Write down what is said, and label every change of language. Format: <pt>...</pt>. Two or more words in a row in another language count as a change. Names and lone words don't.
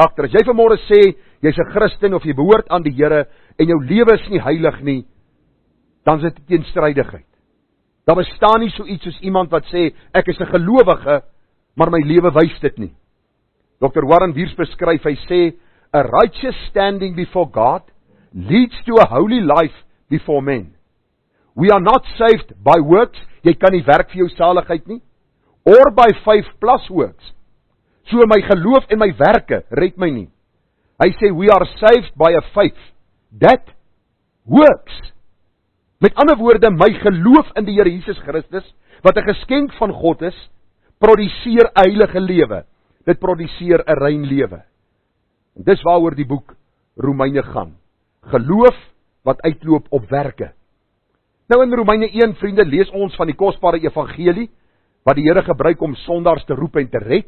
<af>As jy vanmôre sê, jy's 'n Christen of jy behoort aan die Here, en jou lewe is nie heilig nie, dan is dit teenstrydigheid. Daar bestaan nie so iets soos iemand wat sê, ek is 'n gelowige, maar my lewe wys dit nie. Dr. Warren Wiersbe beskryf, hy sê,</af> <en>a righteous standing before God leads to a holy life before men. We are not saved by works,</en> <af>jy kan nie werk vir jou saligheid nie,</af> <en>or by faith plus works.</en> <af>So my geloof en my werke red my nie. Hy sê,</af> <en>we are saved by a faith that works.</en> <af>Met ander woorde, my geloof in die Here Jesus Christus, wat 'n geskenk van God is, produseer 'n heilige lewe. Dit produseer 'n rein lewe. En dis waaroor die boek Romeine gaan. Geloof wat uitloop op werke. Nou in Romeine 1, vriende, lees ons van die kosbare evangelie, wat die Here gebruik om sondaars te roep en te red.</af>